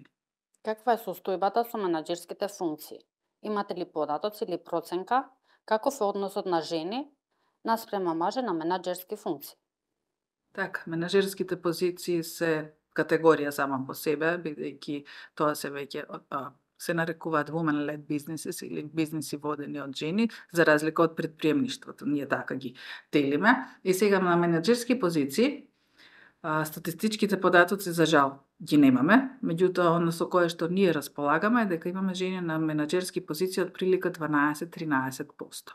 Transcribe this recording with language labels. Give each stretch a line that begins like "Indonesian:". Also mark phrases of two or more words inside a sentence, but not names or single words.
Macedonian: Каква е состојбата со менаџерските функции? Имате ли податоци или проценка? Каков е односот на жени наспрема мажи на менаџерски функции? Така, менаџерските позиции се категорија сама по себе, бидејќи тоа се веќе се нарекуваат
English: women-led businesses
Macedonian: или бизниси водени од жени, за разлика од предприемништвото. Ние така ги делиме. И сега на менаџерски позиции, статистичките податоци за жал ги немаме, меѓутоа оно со кое што ние располагаме е дека имаме жени на менаџерски позиции од прилика 12-13%.